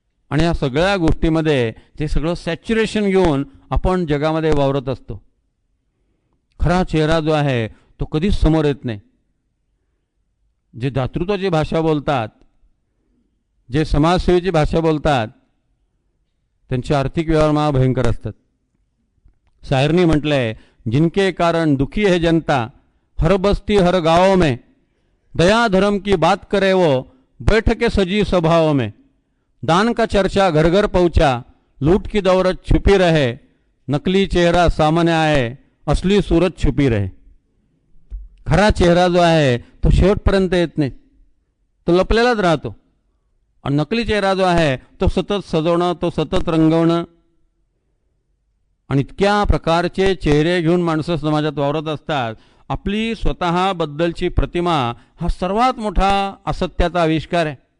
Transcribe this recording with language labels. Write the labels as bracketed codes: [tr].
[mr] आणि या सगळ्या गोष्टीमध्ये ते सगळं सॅच्युरेशन घेऊन आपण जगामध्ये वावरत असतो. खरा चेहरा जो आहे तो कधीच समोर येत नाही. जे दातृत्वाची भाषा बोलतात, जे समाजसेवेची भाषा बोलतात, त्यांचे आर्थिक व्यवहार महाभयंकर असतात. शायरनी म्हटलंय, [hi] जिनके कारण दुखी है जनता, हर बस्ती हर गाँव में, दया धर्म की बात करे वो, बैठके सजी सभाओं में, दान का चर्चा घर घर पहुंचा, लूट की दौलत छुपी रहे, नकली चेहरा सामने आए, असली सूरत छुपी रहे. [mr] खरा चेहरा जो आहे तो शेवटपर्यंत येत नाही, तो लपलेलाच राहतो. आणि नकली चेहरा जो आहे तो सतत सजवणं, तो सतत रंगवणं, आणि इतक्या प्रकारचे चेहरे घेऊन माणसं समाजात वावरत असतात. आपली स्वतःबद्दलची प्रतिमा हा सर्वात मोठा असत्याचा आविष्कार आहे.